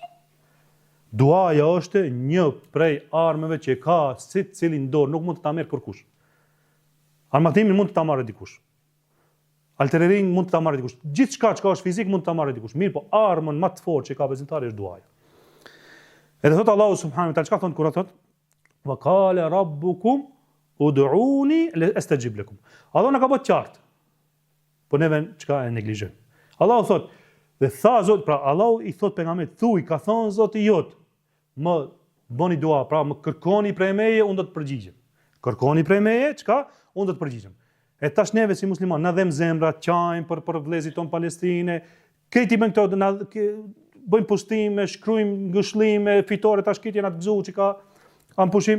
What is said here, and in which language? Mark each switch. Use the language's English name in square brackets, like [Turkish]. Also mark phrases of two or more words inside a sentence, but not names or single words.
[Albanian] Duaja është një prej armëve që ka secili në dorë, nuk mund të ta merr kërkush. Armatimin mund të ta marrë dikush. Altererin mund të ta marrë dikush. Gjithçka që është fizik mund të ta marrë dikush. Mirë, po armën më të fortë që ka besimtari është duaja. Edhe thot Allahu [Arabic] سبحانه وتعالى, [Albanian] çka thon kur thot? [Arabic] وقال ربكم ادعوني أستجب لكم. [Albanian] Allah na ka bërë qartë. Po neve çka e neglizhojmë. Allahu thot, dhe tha Zot, pra Allahu i thot pejgamberit, thuaj, ka thon Zoti jot, më bëni dua, pra më kërkoni prej meje, unë do të përgjigjem. Kërkoni prej meje, çka? Unë do të përgjigjem. E tash neve si musliman, na dhem zemra, qajm për vëllezërit ton Palestinë, këti bën këto, bëjmë postime, shkruajmë ngushëllime, fitore, tash këtë janë atë gëzu që ka pushim.